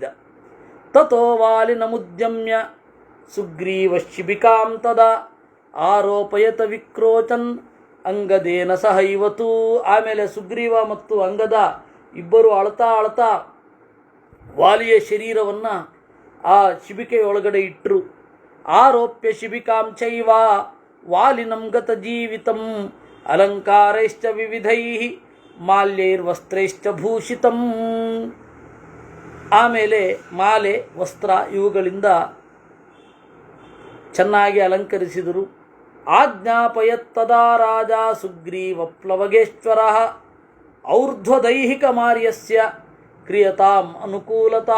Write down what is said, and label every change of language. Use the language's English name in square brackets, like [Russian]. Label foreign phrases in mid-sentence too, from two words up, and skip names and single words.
[Sanskrit] ತಥೋ ವಾಲಿನ ಮುದ್ಯಮ್ಯ ಸುಗ್ರೀವ ಶಿಬಿಕಾಂ ತದಾ ಆರೋಪಯತ ವಿಕ್ರೋಚನ್ ಅಂಗದೇನ ಸಹೈವತು. [Kannada] ಆಮೇಲೆ ಸುಗ್ರೀವ ಮತ್ತು ಅಂಗದ ಇಬ್ಬರು ಅಳ್ತಾ ವಾಲಿಯ ಶರೀರವನ್ನು ಆ ಶಿಬಿಕೆಯೊಳಗಡೆ ಇಟ್ಟರು. [Sanskrit] ಆರೋಪ್ಯ ಶಿಬಿಕಾಂ ಚೈವ ವಾಲಿನಂ ಗತ ಜೀವಿತಂ ಅಲಂಕಾರೈಶ್ಚ ವಿವಿಧೈ ಮಾಲ್ಯೈರ್ವಸ್ತ್ರೈಶ್ಚ ಭೂಷಿತಂ. [Kannada] ಆಮೇಲೆ ಮಾಲೆ ವಸ್ತ್ರ ಇವುಗಳಿಂದ ಚೆನ್ನಾಗಿ ಅಲಂಕರಿಸಿದರು. [Sanskrit] ಆಜ್ಞಾಪಯತ್ತದಾ ರಾಜ ಸುಗ್ರೀವ ಪ್ಲವಗೇಶ್ವರ ಔರ್ಧ್ವದೈಹಿಕ ಮಾರ್ಯಸ್ಯ ಕ್ರಿಯತಾಂ ಅನುಕೂಲತಃ.